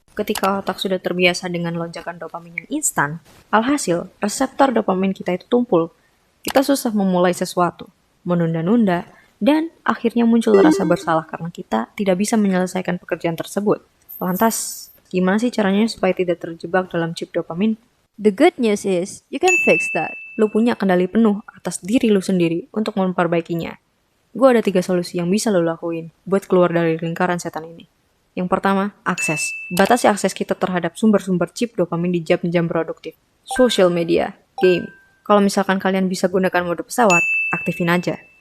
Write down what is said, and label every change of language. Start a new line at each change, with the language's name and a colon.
Indonesian: Ketika otak sudah terbiasa dengan lonjakan dopamin yang instan, alhasil reseptor dopamin kita itu tumpul. Kita susah memulai sesuatu, menunda-nunda, dan akhirnya muncul rasa bersalah karena kita tidak bisa menyelesaikan pekerjaan tersebut. Lantas, gimana sih caranya supaya tidak terjebak dalam chip dopamin?
English: The good news is, you can fix that.
Indonesian: Lu punya kendali penuh atas diri lu sendiri untuk memperbaikinya. Gue ada 3 solusi yang bisa lu lakuin buat keluar dari lingkaran setan ini. Yang pertama, akses. Batasi akses kita terhadap sumber-sumber chip dopamin di jam-jam produktif. Social media, game. Kalau misalkan kalian bisa gunakan mode pesawat, aktifin aja.